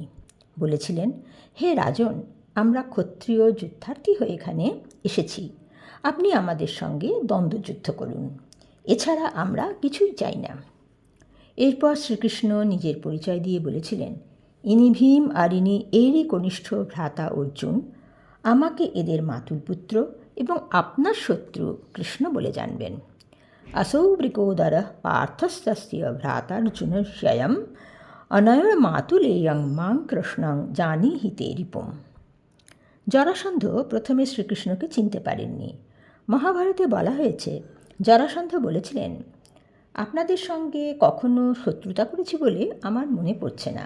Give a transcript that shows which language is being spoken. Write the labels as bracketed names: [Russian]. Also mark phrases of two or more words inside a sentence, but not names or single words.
[Bangla] বলেছিলেন, হে রাজন, আমরা ক্ষত্রিয় যুদ্ধার্থী হয়ে এখানে এসেছি, আপনি আমাদের সঙ্গে দ্বন্দ্বযুদ্ধ করুন, এছাড়া আমরা কিছুই চাই না। এরপর শ্রীকৃষ্ণ নিজের পরিচয় দিয়ে বলেছিলেন, ইনি ভীম আর ইনি এরই কনিষ্ঠ ভ্রাতা অর্জুন। আমাকে এদের মাতুল পুত্র এবং আপনার শত্রু কৃষ্ণ বলে জানবেন। [Sanskrit] असौ वृकोदरः पार्थस्तस्य भ्रातार्जुनस्ययम् অনয়মাতুলেয়ং মাং কৃষ্ণং জানিহি তে রিপুম। [Bangla] জরাসন্ধ প্রথমে শ্রীকৃষ্ণকে চিনতে পারেননি। মহাভারতে বলা হয়েছে, জরাসন্ধ বলেছিলেন, আপনাদের সঙ্গে কখনো শত্রুতা করেছি বলে আমার মনে পড়ছে না।